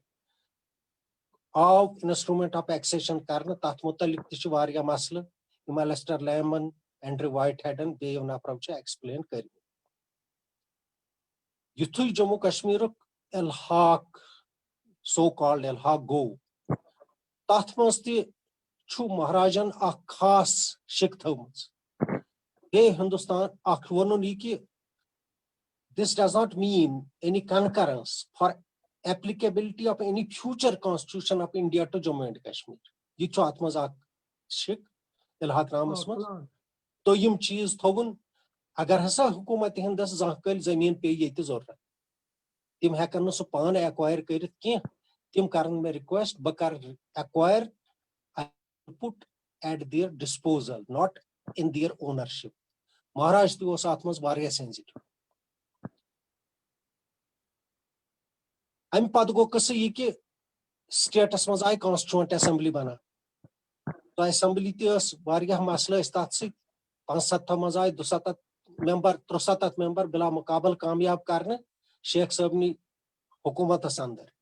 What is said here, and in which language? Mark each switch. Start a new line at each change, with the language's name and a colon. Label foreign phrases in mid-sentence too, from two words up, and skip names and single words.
Kashmiri: آو
English: instrument of accession
Kashmiri: کرنہٕ, تتھ متعلق تہِ چھُ واریاہ مسلہٕ, یِم ایلسٹر لیمن, اینڈریو وایٹ ہیڈن, بیٚیہِ نفرو چھِ ایکسپلین کٔرمٕتۍ. یِتھُے جموں کشمیرُک الحاق
English: so called
Kashmiri: الحاق گوٚو, تتھ منٛز تہِ چھُ مہاراجن اکھ خاص شِک تھٲومٕژ. بیٚیہِ ہندوستان اکھ ووٚنُن یہِ کہِ
English: this does not mean any concurrence for applicability of any future constitution of India to Jammu and Kashmir.
Kashmiri: یہِ چھُ اتھ منٛز اکھ شِک الحاق نامس منٛز. دوٚیِم چیٖز تھوٚوُن, اگر ہسا حکوٗمت ہندس زانٛہہ کٲلۍ زٔمیٖن پیٚیہِ ییٚتہِ ضروٗرت, تِم ہیٚکن نہٕ سُہ پانہٕ ایکوایر کٔرِتھ کینٛہہ. تِم کرن مےٚ رِکویسٹ, بہٕ کرٕ ایکوایر,
English: put at their disposal, not in their ownership.
Kashmiri: مہاراج تہِ اوس اتھ منٛز واریاہ سینسٹو. امہِ پتہٕ گوٚو قصہٕ یہِ کہِ سٹیٹس منٛز آیہِ
English: constituent assembly
Kashmiri: بناونہٕ. سۄ اسمبلی تہِ ٲس واریاہ مسلہٕ ٲسۍ تتھ سۭتۍ. 75 منٛز آیہِ 73 ممبر بلا مقابل کامیاب کرنہٕ شیخ صٲبنہِ حکوٗمتس اندر.